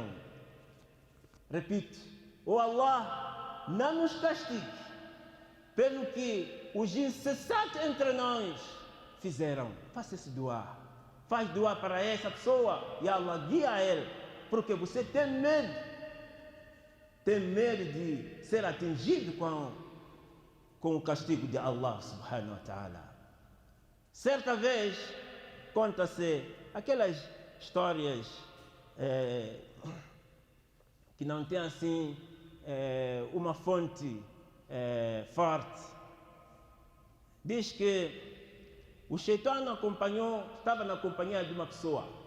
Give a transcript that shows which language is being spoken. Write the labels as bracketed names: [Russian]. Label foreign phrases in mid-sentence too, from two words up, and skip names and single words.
[Portuguese] Repito: oh Allah, não nos castigue pelo que os insensatos entre nós fizeram. Faça esse doar. Faz doar para essa pessoa e Allah guia ele, porque você tem medo de ser atingido com o castigo de Allah [Arabic] سبحانه وتعالى. [Portuguese] Certa vez, conta-se aquelas histórias que não tem assim uma fonte forte. Diz que o Shaitão estava na companhia de uma pessoa.